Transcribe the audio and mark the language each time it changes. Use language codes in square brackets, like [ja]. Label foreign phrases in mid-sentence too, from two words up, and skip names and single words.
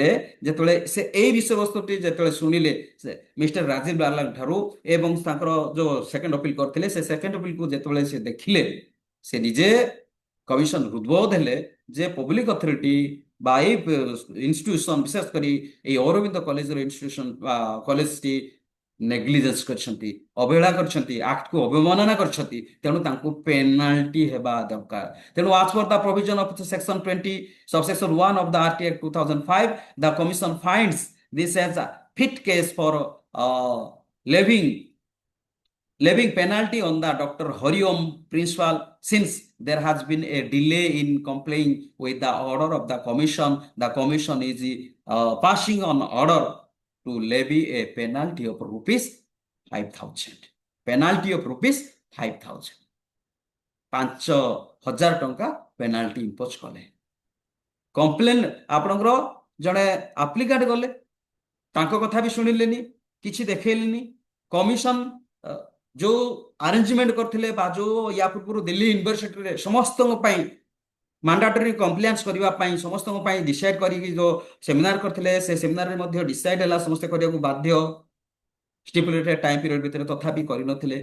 [or] ଯେତେବେଳେ ସେ ଏଇ ବିଷୟବସ୍ତୁଟି ଯେତେବେଳେ ଶୁଣିଲେ ସେ ମିଷ୍ଟର ରାଜୀବ ଲାଲା ଠାରୁ ଏବଂ ତାଙ୍କର ଯୋଉ [en] second appeal [or] କରିଥିଲେ, ସେ [en] second appealku [or] ଯେତେବେଳେ ସେ ଦେଖିଲେ, ସେ ନିଜେ କମିଶନ ହୃଦବୋଧ ହେଲେ ଯେ [en] public authority [or] ବା ଏଇ ଇନଷ୍ଟିଟ୍ୟୁସନ, ବିଶେଷ କରି ଏଇ ଅରବିନ୍ଦ କଲେଜର ଇନଷ୍ଟିଟ୍ୟୁସନ ବା କଲେଜଟି ନେଗ୍ଲିଜେନ୍ସ କରିଛନ୍ତି, ଅବହେଳା କରିଛନ୍ତି, ଆକ୍ଟକୁ ଅବମାନନା କରିଛନ୍ତି, ତେଣୁ ତାଙ୍କୁ ପେନାଲ୍ଟି ହେବା ଦରକାର। [en] ତେଣୁ as per the provision of section 20 subsection 1 of the RTA Act 2005, the commission finds this as a fit case for levying penalty on the Dr. Hariom principal, since there has been a delay in complying with the order of the commission. The commission is passing on order to levy a penalty of rupees 5,000. Penalty of rupees 5,000. [or] 5,000 ଟଙ୍କା [en] penalty impose [or] କଲେ। କମ୍ପ୍ଲେନ ଆପଣଙ୍କର ଜଣେ ଆପ୍ଲିକାଣ୍ଟ ଗଲେ, ତାଙ୍କ କଥା ବି ଶୁଣିଲେନି, କିଛି ଦେଖେଇଲେନି। କମିଶନ ଯୋଉ ଆରେଞ୍ଜମେଣ୍ଟ କରିଥିଲେ ବା ଯୋଉ ୟା ପୂର୍ବରୁ ଦିଲ୍ଲୀ ୟୁନିଭର୍ସିଟିରେ ସମସ୍ତଙ୍କ ପାଇଁ [en] mandatory compliance [or] କରିବା ପାଇଁ ସମସ୍ତଙ୍କ ପାଇଁ ଡିସାଇଡ କରିକି ଯୋଉ ସେମିନାର କରିଥିଲେ, ସେ ସେମିନାରରେ ମଧ୍ୟ ଡିସାଇଡ ହେଲା ସମସ୍ତେ କରିବାକୁ ବାଧ୍ୟ [en] stipulated time period [or] ଭିତରେ, ତଥାପି କରିନଥିଲେ।